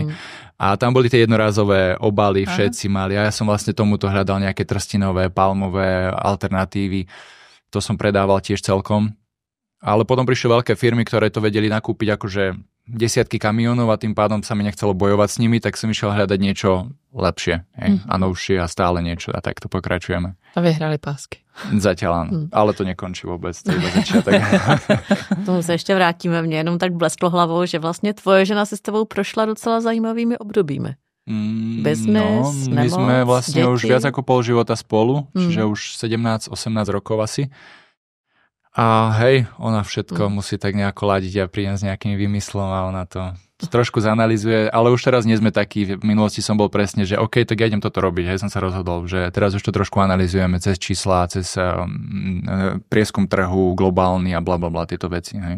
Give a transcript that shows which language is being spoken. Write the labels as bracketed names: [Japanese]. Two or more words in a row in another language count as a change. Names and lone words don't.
[Slovak] A tam boli tie jednorázové obaly, všetci mali a ja som vlastne tomuto hľadal nejaké trstinové, palmové alternatívy, to som predával tiež celkom, ale potom prišli veľké firmy, ktoré to vedeli nakúpiť akože desiatky kamionov a tým pádom sa mi nechcelo bojovať s nimi, tak som išiel hľadať niečo lepšie a novšie a stále niečo a tak to pokračujeme. A vyhrali pásky. Zatiaľ áno, ale to nekončí vôbec, to je iba začiatok. [Czech] Tomu se ještě vrátíme, mě jenom tak blesklo hlavou, že vlastně tvoje žena se s tebou prošla docela zajímavými obdobími. [Slovak] Biznes, my nemoc, sme vlastne deti. už viac ako pol života spolu, čiže už 17-18 rokov asi. A hej, ona všetko musí tak nejako ladiť a prídem s nejakým výmyslom a ona to trošku zanalizuje, ale už teraz nie sme takí, v minulosti som bol presne, že OK, tak ja idem toto robiť, hej, som sa rozhodol, že teraz už to trošku analyzujeme cez čísla, cez prieskum trhu, globálny a blablabla, tieto veci, hej.